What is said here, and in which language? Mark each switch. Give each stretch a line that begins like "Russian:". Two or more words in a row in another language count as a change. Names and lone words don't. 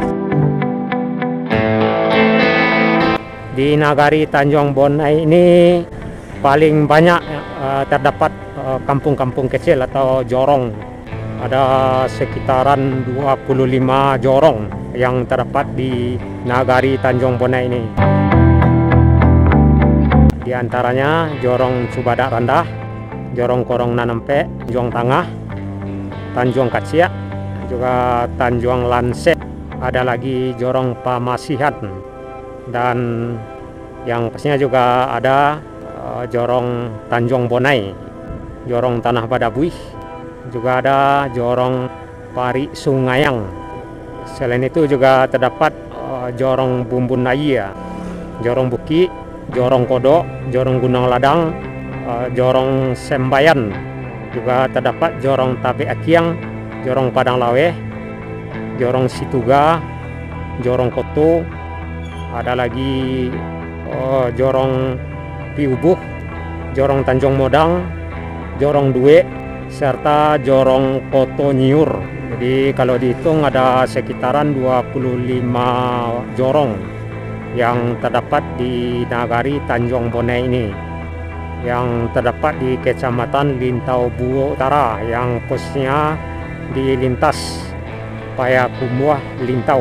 Indonesian: Di Nagari Tanjung Bonai ini paling banyak terdapat kampung-kampung kecil atau jorong Ada sekitaran 25 jorong yang terdapat di Nagari Tanjung Bonai ini. Di antaranya Jorong Cubadak Rendah, Jorong Korong Nanempe, Tanjung Tengah, Tanjung Kaciak, juga Tanjung Lanset. Ada lagi Jorong Pamasihan, dan yang pastinya juga ada Jorong Tanjung Bonai, Jorong Tanah Badabuih, juga ada Jorong Pari Sungayang. Selain itu juga terdapat Jorong Bumbun Naya, Jorong Buki, Jorong Kodok, Jorong Gunung Ladang, Jorong Sembayan. Juga terdapat Jorong Tabe Akiang, Jorong Padang Lawe, Jorong Situga, Jorong Koto. Ada lagi Jorong Piubuh, Jorong Tanjung Modang, Jorong Due, serta Jorong Koto Nyiur. Jadi kalau dihitung ada sekitaran 25 jorong yang terdapat di Nagari Tanjung Bonai ini, yang terdapat di Kecamatan Lintau Buo Utara, yang posnya di lintas Payakumbuh Lintau.